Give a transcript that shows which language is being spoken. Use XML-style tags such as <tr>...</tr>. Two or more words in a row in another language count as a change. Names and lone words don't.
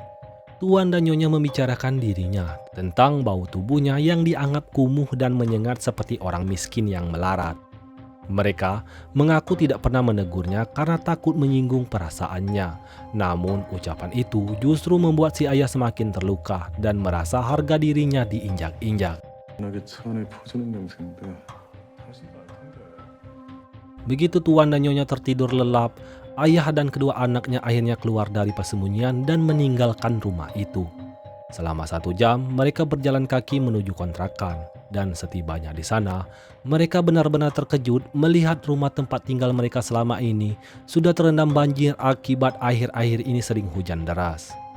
<id>Tuan dan Nyonya membicarakan dirinya tentang bau tubuhnya yang dianggap kumuh dan menyengat seperti orang miskin yang melarat. Mereka mengaku tidak pernah menegurnya karena takut menyinggung perasaannya. Namun ucapan itu justru membuat si ayah semakin terluka dan merasa harga dirinya diinjak-injak.</id> <ko>나게 차 안에 퍼지는 냄새인데 당신도 알 텐데.</ko> <id>Begitu Tuan dan Nyonya tertidur lelap, ayah dan kedua anaknya akhirnya keluar dari persembunyian dan meninggalkan rumah itu. Selama 1 jam, mereka berjalan kaki menuju kontrakan. Dan setibanya di sana, mereka benar-benar terkejut melihat rumah tempat tinggal mereka selama ini sudah terendam banjir akibat akhir-akhir ini sering hujan deras.</id>